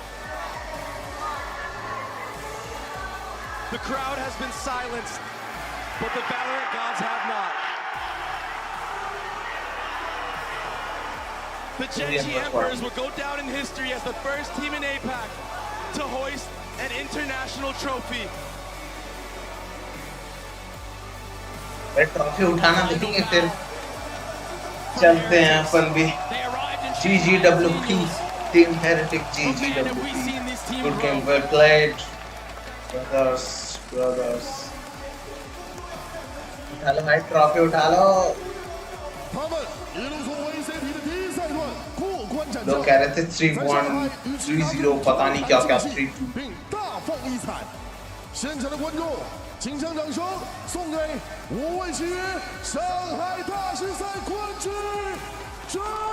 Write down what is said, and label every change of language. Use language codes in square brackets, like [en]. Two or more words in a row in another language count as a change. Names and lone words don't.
[en] The crowd has been silenced. but the Valorant gods have not. The Gen.G Emperors will go down in history as the first team in APAC to hoist an international trophy. [hi] ट्रॉफी उठाना देखेंगे फिर चलते हैं अपन भी GGWP टीम हेरेटिक GGWP [en] good game well played brothers [hi] उठा लो भाई ट्रॉफी उठा लो लोग कह रहे थे 3-1 3-0 पता नहीं क्या क्या 3-2 [zh] 现场的观众，请将掌声送给5位契约上海大师赛冠军GEN.G。